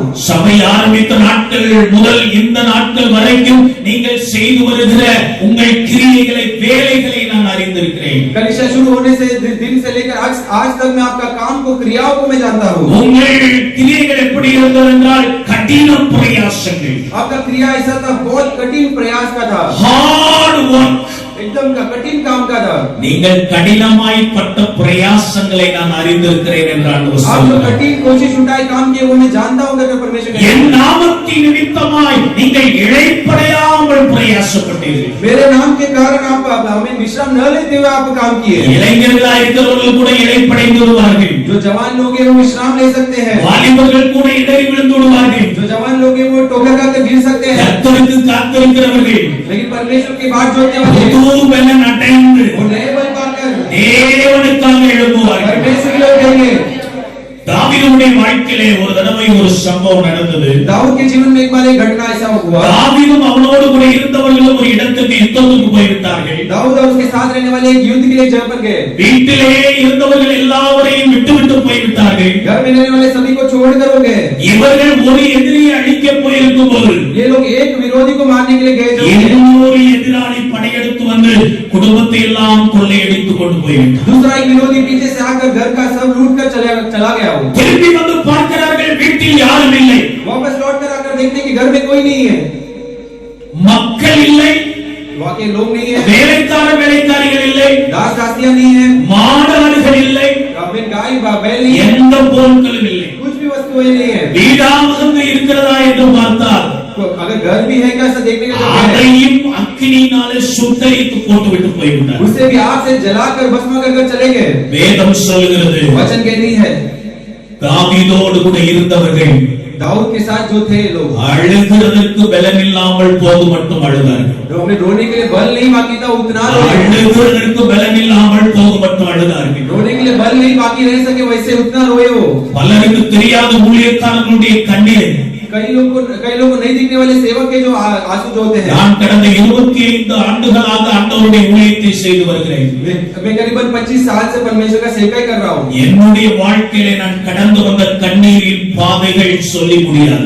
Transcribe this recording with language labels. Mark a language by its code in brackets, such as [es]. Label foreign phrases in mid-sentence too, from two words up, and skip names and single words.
[ta] சபை ஆரம்பித்த நாட்கள் முதல் இந்த நாட்கள் வரைக்கும் நீங்கள் செய்து வருகிற உங்கள் கிரியைகளை வேலைகளை நான் அறிந்திருக்கிறேன். [hi] कलीसिया शुरू होने से दिन से लेकर आज तक मैं आपका काम को क्रियाओं को मैं जानता हूँ। [ta] உங்கள் கிரியைகள் எப்படி இருந்தது என்றால் கடின பிரயாசங்கள், [hi] आपका क्रिया ऐसा था, बहुत कठिन प्रयास का था, [en] hard work. [hi] एकदम कठिन काम का था। [ta] நீங்கள் கடினமாய் பட்ட பிரயாசங்களை நான் அறிந்திருக்கிறேன் என்று ஆண்டவர் [hi] आप जो [ta] சொல்கிறார். [hi] कठिन कोशिश उठाए काम किए वो मैं जानता हूँ करके परमेश्वर कहता है। [ta] என் நாமத்தின் நிமித்தமாய் நீங்கள் இளைப்படையாமல் பிரயாசப்பட்டீர்கள். [hi] मेरे नाम के कारण आप हमें विश्राम न लेते हुए आप काम किए। [ta] இளைஞர்களாய் இருக்கிறவர்கள் கூட இளைப்படைந்து விடுவார்கள். [hi] जो जवान लोग हैं वो विश्राम ले सकते हैं, [ta] வாலிபர்கள் கூட இடறி விழுந்து விடுவார்கள். [hi] जो जवान लोग हैं वो ठोकर खाकर गिर सकते हैं, [ta] கர்த்தருக்கு காத்திருக்கிறவர்கள் [hi] लेकिन परमेश्वर की बात जोड़ने वाले [ta] புது புதுபலன் அடைந்து [hi] वो नए बल पाकर [ta] தேவனுக்காக எழும்புவார்கள். [hi] परमेश्वर के लिए उठेंगे। [ta] தாவீதுடைய வாழ்க்கையிலே ஒரு தடவை ஒரு சம்பவம் நடந்தது. [hi] दाऊद के जीवन में एक बार एक घटना ऐसा हुआ। [ta] தாவீதும் அவனோடு கூட இருந்தவர்களும் ஒரு இடத்துக்கு யுத்தத்துக்கு போயிருந்தார்கள். [hi] दाऊद और उसके साथ रहने वाले एक युद्ध के लिए जगह पर गए। [ta] வீட்டிலே இருந்தவர்கள் எல்லாவரையும் விட்டுவிட்டு போய்விட்டார்கள். [hi] घर में रहने वाले सभी को छोड़कर वो गए। [ta] இவர்கள் ஒரு எதிரியை அழிக்க போயிருக்கும் போது [hi] ये लोग एक विरोधी को मारने के लिए गए जो [ta] இன்னொரு எதிராளி படையெடுத்து வந்து குடும்பத்தை எல்லாம் கொள்ளையடித்துக் கொண்டு போய்விட்டார். [hi] दूसरा एक विरोधी पीछे से आकर घर का सब लूट कर चला गया। [ta] திரும்பி வந்து பார்க்கிறார்கள், வீட்டில் யாரும் இல்லை. [hi] वापस लौट कर आकर देखते कि घर में कोई नहीं है, [ta] மக்கள் இல்லை, [hi] वहाँ के लोग नहीं है, [ta] வேலைக்காரிகள் இல்லை, [hi] दास दासियां नहीं है, [ta] மாடுகள் இல்லை, [hi] गाय बैल नहीं है, [ta] எந்த பொருட்களும் இல்லை. [hi] कुछ भी वस्तुएं नहीं है। [ta] வீடாவது இருக்கிறதா என்று பார்த்தால் [hi] तो अगर घर भी है क्या ऐसा देखने का जगह है, [ta] அதையும் அக்கினியினாலே சுட்டரித்து போட்டு விட்டு போய்விட்டார். [hi] उसे भी आग से जलाकर भस्म कर चले गए। [ta] வேதம் சொல்கிறது, [hi] वचन कहती है [ta] தாவீதோடு கூட இருந்தவர்கள் [hi] दाऊद के साथ जो थे लोग [ta] அழுகிறதற்கு பலம் இல்லாமல் போது மட்டும் அழுதார்கள். [hi] जो हमें रोने के लिए बल नहीं बाकी था उतना रोए, [ta] அழுகிறதற்கு பலம் இல்லாமல் போது மட்டும் அழுதார்கள். [hi] रोने के लिए बल नहीं बाकी रह सके वैसे उतना रोए वो। [ta] பலருக்கு தெரியாத ஊழியக்காரர்களுடைய கண்ணீர் [hi] कई लोग को नहीं दिखने वाले सेवक के जो आंसू जो होते हैं। [ta] நான் கடந்த 25 ஆண்டுகளாக ஆண்டவருடைய ஊழியத்தை செய்து வருகிறேன். [hi] मैं करीबन 25 साल से परमेश्वर का सेवा कर रहा हूँ। [ta] என்னுடைய வாழ்க்கையிலே நான் கடந்து வந்த கண்ணீரின் பாதைகள் சொல்லி முடியாது.